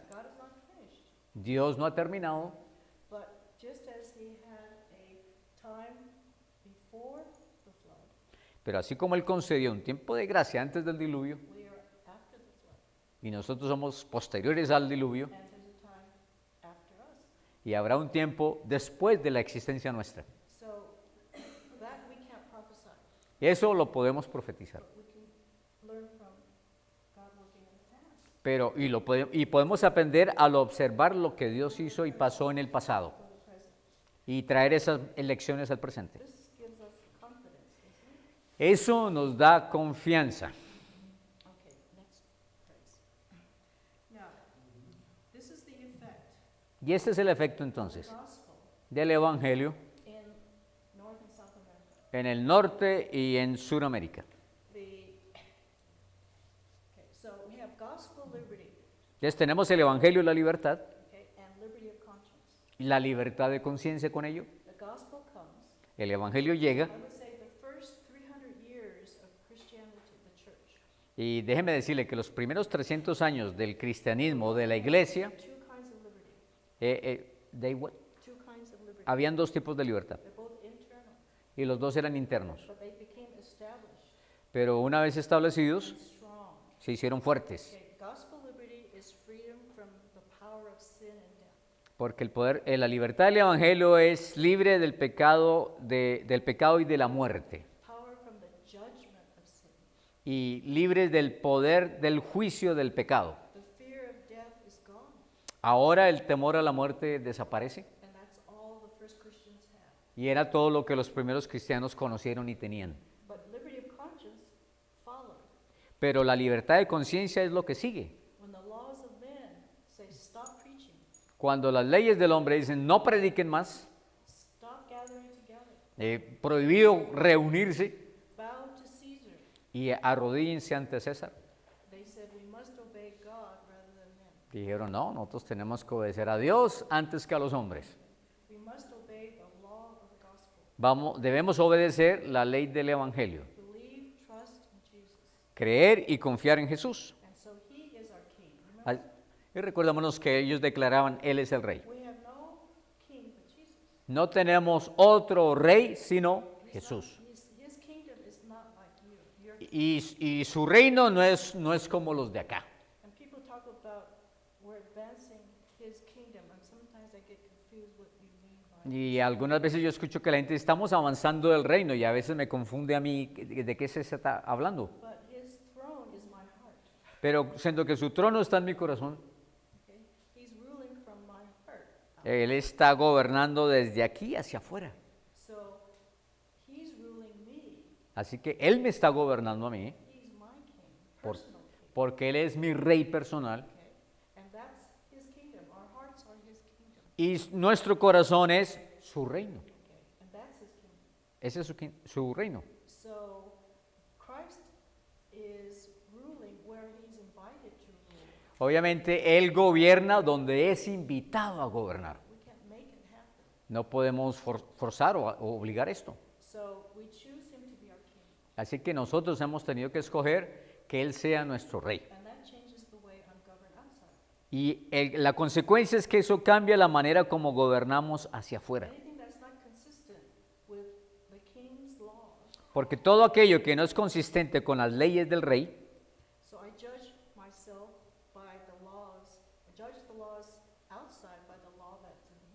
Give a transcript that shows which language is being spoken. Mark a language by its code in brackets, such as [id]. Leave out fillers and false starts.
[en] God is not finished. [es] Dios no ha terminado, [en] But just as he had a time before the flood, [es] pero así como Él concedió un tiempo de gracia antes del diluvio, [en] we are after the flood. [es] y nosotros somos posteriores al diluvio, [en] And there's a time after us. [es] y habrá un tiempo después de la existencia nuestra. [en] So that we can't prophesy. [es] Y eso lo podemos profetizar. [en] But we can learn from God working in the past [es] Pero, y podemos aprender al observar lo que Dios hizo y pasó en el pasado, [en] for the present. [es] y traer esas lecciones al presente. [en] This gives us confidence, doesn't it? [es] Eso nos da confianza. [en] Okay, next phrase. Now, this is the effect [es] Y este es el efecto [en] of [es] entonces [en] the gospel [es] del Evangelio [en] in North and South America. [es] en el norte y en Sudamérica. [en] Okay, so we have gospel liberty, [es] Entonces tenemos el Evangelio y la libertad, [en] okay, and liberty of conscience. [es] y la libertad de conciencia con ello. [en] The gospel comes. [es] El Evangelio llega, [en] I would say the first 300 years of Christianity, the church. [es] y déjeme decirle que los primeros 300 años del cristianismo, de la iglesia, [en] Two kinds of liberty. Two kinds of liberty. [es] habían dos tipos de libertad, [en] They're both internal, [es] y los dos eran internos. [en] but they became established [es] Pero una vez establecidos, [en] and strong. [es] se hicieron fuertes, [en] Okay, gospel liberty is freedom from the power of sin and death. [es] porque la libertad del Evangelio es libre del pecado y de la muerte, [en] Power from the judgment of sin. [es] y libre del poder del juicio del pecado. [en] The fear of death is gone, [es] Ahora el temor a la muerte desaparece, [en] and that's all the first Christians had. [es] y era todo lo que los primeros cristianos conocieron y tenían. [en] But liberty of conscience followed. [es] Pero la libertad de conciencia es lo que sigue. [en] When the laws of men say stop preaching, [es] Cuando las leyes del hombre dicen no prediquen más, [en] stop gathering together, [es] prohibido reunirse, [en] bow to Caesar, [es] y arrodíllense ante César. [en] They said we must obey God rather than men. [es] Dijeron, no, nosotros tenemos que obedecer a Dios antes que a los hombres. [en] We must obey the law of the gospel. [es] Debemos obedecer la ley del Evangelio, [en] Believe, trust in Jesus. [es] creer y confiar en Jesús. [en] And so he is our king. Remember? [es] Y recordémonos que ellos declaraban, Él es el rey. [en] We have no king but Jesus. [es] No tenemos otro rey sino Jesús. [en] His kingdom is not like you. Your [es] Y su reino no es como los de acá. [en] And people talk about we're advancing his kingdom, and sometimes I get confused what you mean by [es] Y algunas veces yo escucho que la gente, estamos avanzando del reino, y a veces me confunde a mí de qué se está hablando. [en] But his throne is my heart. [es] Pero siendo que su trono está en mi corazón, [en] Okay? He's ruling from my heart. [es] Él está gobernando desde aquí hacia afuera. [en] So he's ruling me. [es] Así que Él me está gobernando a mí, [en] He's my king, [es] por- [en] personal king. [es] porque Él es mi rey personal, [en] Okay? And that's his kingdom. Our hearts are his kingdom. [es] y nuestro corazón es su reino. [en] Okay? And that's his kingdom. [es] Ese es su reino. [en] So Christ is ruling where he's invited to rule. [es] Obviamente Él gobierna donde es invitado a gobernar. [en] We can't make it happen. [es] No podemos forzar o obligar esto. [en] So we choose him to be our king. [es] Así que nosotros hemos tenido que escoger que Él sea nuestro rey. [en] And that changes the way I'm governed outside. [es] Y la consecuencia es que eso cambia la manera como gobernamos hacia afuera. [en] Anything that's not consistent with the king's laws. [es] Porque todo aquello que no es consistente con las leyes del rey, [en] So I judge myself by the laws. I judge the laws outside by the law that's in me.